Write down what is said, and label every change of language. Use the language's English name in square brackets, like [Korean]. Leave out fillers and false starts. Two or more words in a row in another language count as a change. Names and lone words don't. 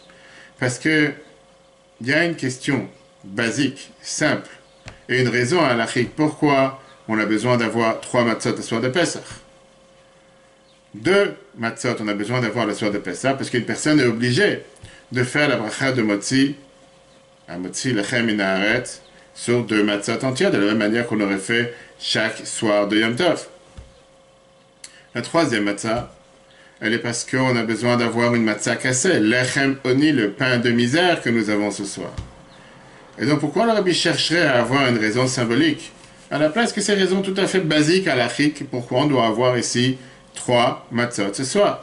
[French] Parce que il y a une question basique, simple, et une raison halachique. Pourquoi on a besoin d'avoir 3 matzot le soir de Pessah? 2 matzot, on a besoin d'avoir le soir de Pessah, parce qu'une personne est obligée de faire la bracha de Motzi, un [Hebrew] מוציא לחם מן הארץ, [French] sur 2 matzot entières, de la même manière qu'on aurait fait chaque soir de Yom Tov. La 3e matzah, elle est parce qu'on a besoin d'avoir une matzah cassée, [Hebrew] לחם עוני, [French] le pain de misère que nous avons ce soir. Et donc pourquoi le rabbi chercherait à avoir une raison symbolique, à la place que ces raisons tout à fait basiques, halachiques, pourquoi on doit avoir ici 3 matzot ce soir?